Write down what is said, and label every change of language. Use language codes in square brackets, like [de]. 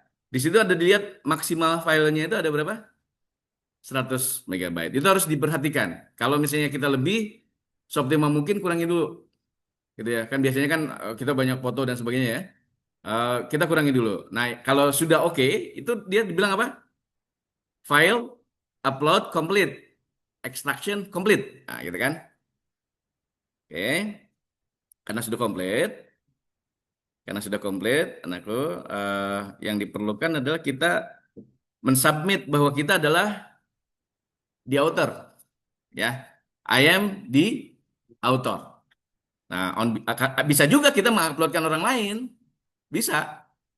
[id] Di situ ada dilihat maksimal filenya itu ada berapa? 100 megabyte. Itu harus diperhatikan. Kalau misalnya kita lebih, seoptimal mungkin kurangi dulu, gitu ya. Kan biasanya kan kita banyak foto dan sebagainya ya. Kita kurangi dulu. Nah, kalau sudah oke, itu dia dibilang apa? [en] File upload complete, extraction complete. [id] Nah, gitu kan? Oke, karena sudah komplit, anakku, yang diperlukan adalah kita mensubmit bahwa kita adalah the author, ya. [en] I am the author. [id] Nah, bisa juga kita menguploadkan orang lain, bisa.